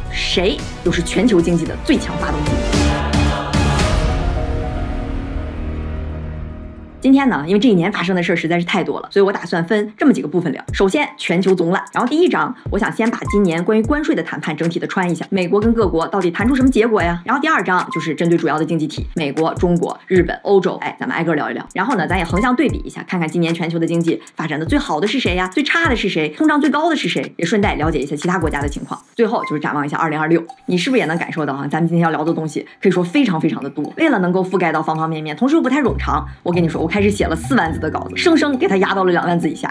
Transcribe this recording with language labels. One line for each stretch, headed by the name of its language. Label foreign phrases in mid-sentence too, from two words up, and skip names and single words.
Chinese: 誰又是全球經濟的最強發動機？今天呢，因為這一年發生的事實在是太多了，所以我打算分這麼幾個部分聊。首先，全球總覽。然後第一章，我想先把今年關於關稅的談判整體的穿一下，美國跟各國到底談出什麼結果呀？然後第二章就是針對主要的經濟體，美國、中國、日本、歐洲，咱們挨個聊一聊。然後呢，咱也橫向對比一下，看看今年全球的經濟發展的最好的是誰呀？最差的是誰？通脹最高的是誰？也順帶了解一下其他國家的情況。最後就是展望一下2026，你是不是也能感受到啊？咱們今天要聊的東西可以說非常的多。為了能夠覆蓋到方方面面，同時又不太冗長，我跟你說，我開始寫了4萬字的稿子，生生給它壓到了2萬字以下。